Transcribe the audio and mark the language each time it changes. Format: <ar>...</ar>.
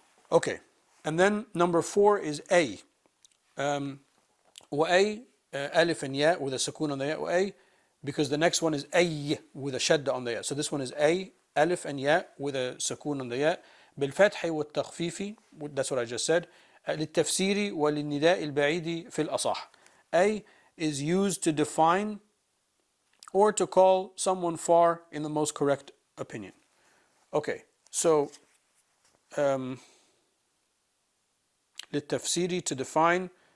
<en>Okay, and then number 4 is A. وأي ألف and ya with a sukoon on the ya, وأي, because the next one is أي with a shadda on the ya. So this one is A, ألف and ya with a sukoon on the ya.</en> <ar>بالفتح والتخفيف,</ar> <en>that's what I just said.</en> <ar>للتفسير وللنداء البعيد في الأصح.</ar> <en>A is used to define or to call someone far in the most correct opinion. Okay, so للتفسير, to define.</en>